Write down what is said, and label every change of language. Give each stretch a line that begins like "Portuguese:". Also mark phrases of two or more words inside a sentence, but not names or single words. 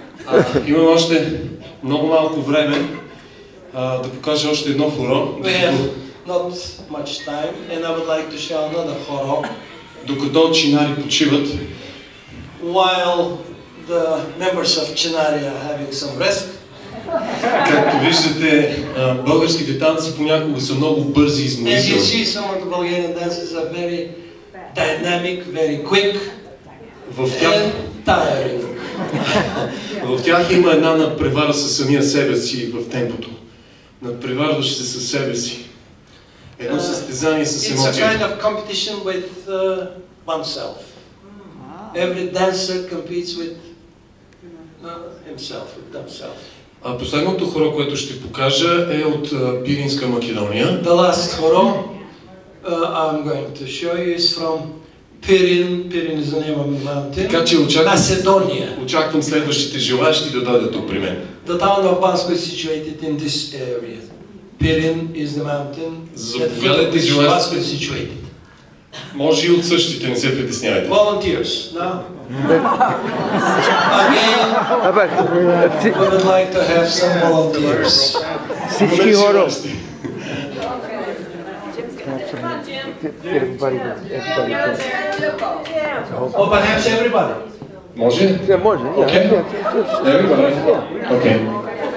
Bulgarian: Имаме още много малко време да покажа още едно хоро.
English: We have not much time, and I would like to show another horo.
Bulgarian: Докато чинари почиват,
English: While the members of Chinari are having some rest.
Bulgarian: както виждате, българските танци понякога са много бързи и
English: As you
Bulgarian: изморителни.
English: see, some of the Bulgarian dances are very dynamic, very quick, and tiring.
Bulgarian: В тях има една надпревара със самия себе си в темпото. Надпреварваш се със себе си. Едно състезание с
English: It's a kind
Bulgarian: емоцията.
English: of competition with oneself. Every dancer competes with himself, with themselves.
Bulgarian: Последното хоро, което ще покажа, е от Пиринска Македония.
English: The last horo I'm going to show you is from Pirin. Pirin is the name of a mountain.
Bulgarian: Така че
English: Macedonia.
Bulgarian: очаквам следващите желаящи да дойдат тук при мен.
English: The town of Bansko is situated in this area. Pirin is the mountain that Bansko is situated.
Bulgarian: Може и от същите, не се притеснявайте.
English: Volunteers, now. Again, we would like to have some volunteers.
Bulgarian: Всички хора.
English: Or perhaps everybody.
Bulgarian: Може? Може.
English: Okay. Everybody. Okay.